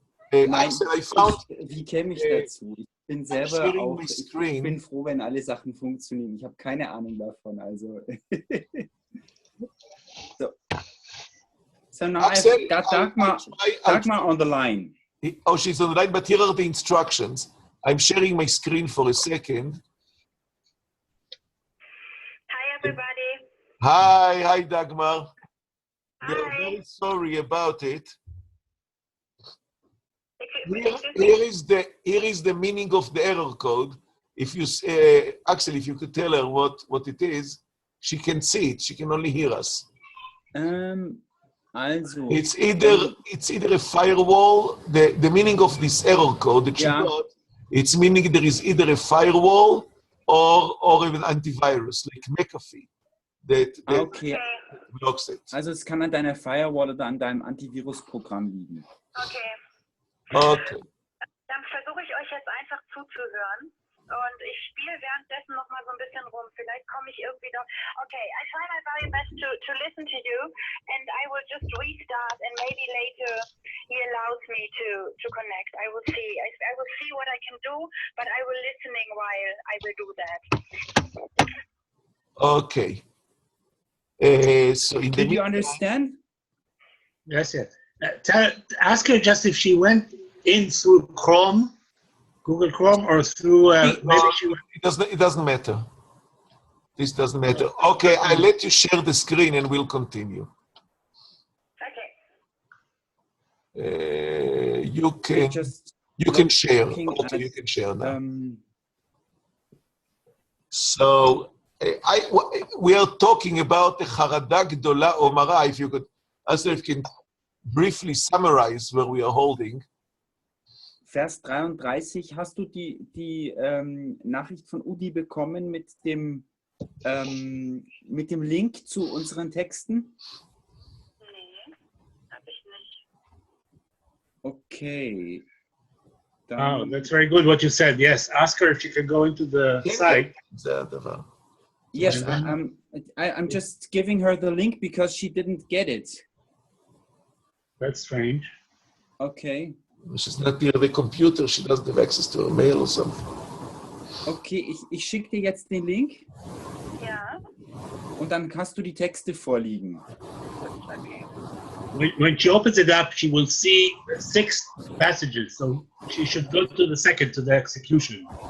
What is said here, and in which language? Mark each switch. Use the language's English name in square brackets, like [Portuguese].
[German] Wie käme ich dazu? Ich bin selber auch, ich bin froh, wenn alle Sachen funktionieren. Ich habe keine Ahnung davon, also. [English] So now I've got Dagmar on the line. Oh, she's on the line, but here are the instructions. I'm sharing my screen for a second. Hi, everybody. Hi, Dagmar. Hi. We're very sorry about it. Here is the meaning of the error code. If you, Axel, if you could tell her what it is, she can see it. She can only hear us. [German] Also. [English] It's either a firewall. The meaning of this error code that she got, it's meaning there is either a firewall or even antivirus like McAfee that blocks it. [German] Also es kann an deiner Firewall oder an deinem Antivirusprogramm liegen. [English] Okay. Okay. [German] Dann versuche ich euch jetzt einfach zuzuhören. Und ich spiele währenddessen noch mal so ein bisschen rum. Vielleicht komme ich irgendwie doch. [English] Okay, I try my very best to listen to you, and I will just restart, and maybe later he allows me to connect. I will see. I will see what I can do, but I will listening while I will do that. Okay. So did you understand? Yes. Ask her just if she went in through Chrome. Google Chrome or through maybe she it doesn't matter. This doesn't matter. Okay, I'll let you share the screen and we'll continue. Okay. You can share. Okay, you can share now. So we are talking about the Charada Gdola Omara. If you could, also if you can briefly summarize where we are holding. [German] Vers 33, hast du die Nachricht von Udi bekommen mit dem mit dem Link zu unseren Texten? Nee, habe ich nicht. Okay. [English] Oh, that's very good what you said. Yes, ask her if she can go into the site. [Hebrew] זה הדבר. [English] Yes, I'm just giving her the link because she didn't get it. That's strange. Okay. She's not near the computer, she doesn't have access to her mail or something. [German] Okay, ich schicke dir jetzt den Link Ja, und dann hast du die Texte vorliegen. okay. [English] When she opens it up, she will see 6 passages. So she should go to the second, to the execution.